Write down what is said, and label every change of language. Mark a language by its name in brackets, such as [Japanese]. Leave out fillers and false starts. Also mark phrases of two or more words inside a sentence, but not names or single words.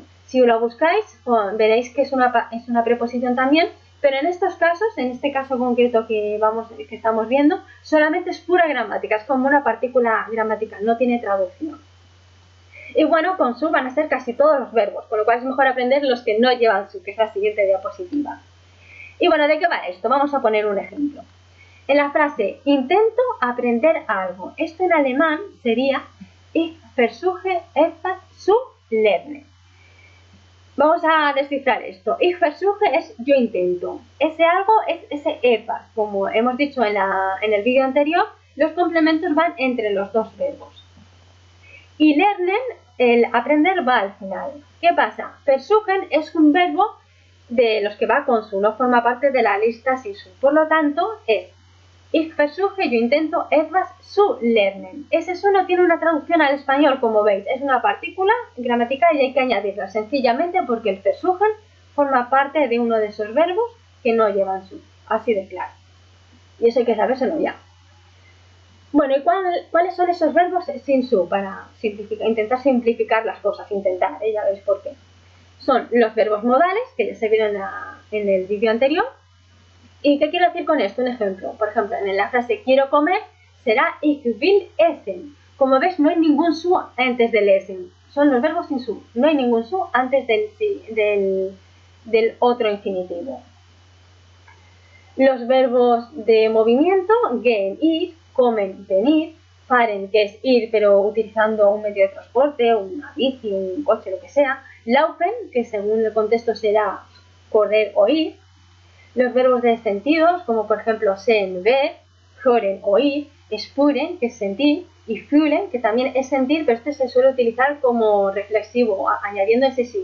[Spanish] Si lo buscáis, veréis que es una preposición también, pero en estos casos, en este caso concreto que estamos viendo, solamente es pura gramática, es como una partícula gramatical, no tiene traducción. Y bueno, con su van a ser casi todos los verbos, con lo cual es mejor aprender los que no llevan su, que es la siguiente diapositiva. Y bueno, ¿de qué va esto? Vamos a poner un ejemplo. En la frase, intento aprender algo. Esto en alemán sería [German] Ich versuche etwas zu lernen. [Spanish] Vamos a descifrar esto. [German] Ich versuche [Spanish] es yo intento. Ese algo es ese etwas. Como hemos dicho en el vídeo anterior, los complementos van entre los dos verbos. Y lernen, el aprender, va al final. ¿Qué pasa? Versuchen es un verbo de los que va con su, no forma parte de la lista sin su. Por lo tanto, es [German] Ich versuche, [Spanish] yo intento, [German] etwas zu lernen. [Spanish] Ese su no tiene una traducción al español, como veis. Es una partícula gramatical y hay que añadirla sencillamente porque el versuchen forma parte de uno de esos verbos que no llevan su. Así de claro. Y eso hay que sabérselo ya. Bueno, ¿y cuáles son esos verbos sin su? Para intentar simplificar las cosas, ya veis por qué. Son los verbos modales, que ya se vieron en el vídeo anterior. ¿Y qué quiero decir con esto? Un ejemplo. Por ejemplo, en la frase quiero comer será [German] ich will essen. [Spanish] Como ves, no hay ningún su antes del essen. Son los verbos sin su. No hay ningún su antes del otro infinitivo. Los verbos de movimiento, gehen, ir, comen, venir, fahren, que es ir pero utilizando un medio de transporte, una bici, un coche, lo que sea, laufen, que según el contexto será correr o ir, los verbos de sentidos, como por ejemplo sehen, ver, hören, oír, spüren, que es sentir, y fühlen, que también es sentir, pero este se suele utilizar como reflexivo, añadiendo ese sí.